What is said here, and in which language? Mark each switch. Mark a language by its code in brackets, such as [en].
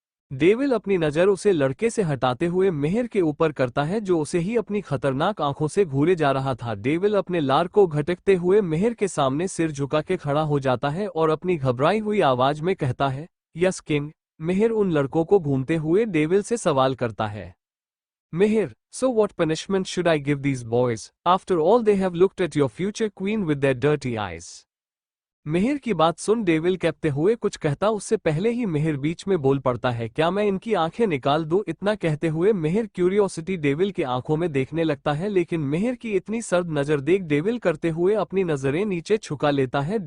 [hi] Devil अपनी नजर उसे लड़के से हटाते हुए मेहर के ऊपर करता है जो उसे ही अपनी खतरनाक आंखों से घूरे जा रहा था। डेविल अपने लार को घटकते हुए मेहर के सामने सिर झुका के खड़ा हो जाता है और अपनी घबराई हुई आवाज में कहता है, यस किंग। मेहर उन लड़कों को घूमते हुए डेविल से सवाल करता है, मेहर, [en] so what punishment should I give these boys? After all they have looked at your future queen with their dirty eyes. [hi] मेहर की बात सुन डेविल कहते हुए कुछ कहता उससे पहले ही मेहर बीच में बोल पड़ता है, क्या मैं इनकी आंखें निकाल दूं? इतना कहते हुए मेहर क्यूरियोसिटी डेविल के आंखों में देखने लगता है, लेकिन मेहर की इतनी सर्द नजर देख डेविल करते हुए अपनी नजरें नीचे झुका लेता है।